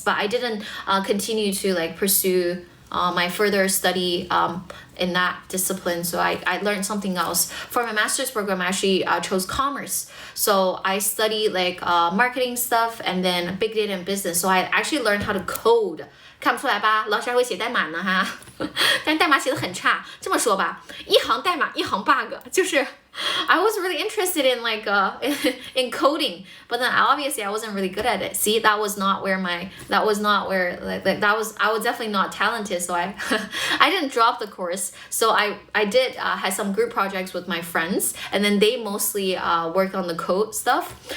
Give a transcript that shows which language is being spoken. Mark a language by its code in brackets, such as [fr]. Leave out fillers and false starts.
[en] But I didn't continue to like pursue my further study in that discipline, so I learned something else. For my master's program, I actually chose commerce, so I studied like marketing stuff and then big data and business, so I actually learned how to code. [zh] 看不出来吧？老师还会写代码呢哈，但代码写得很差。这么说吧，一行代码一行 bug， 就是 [en] I was really interested in like in coding, but then obviously I wasn't really good at it. See, I was definitely not talented, so I I didn't drop the course. So I did had some group projects with my friends, and then they mostly worked on the code stuff.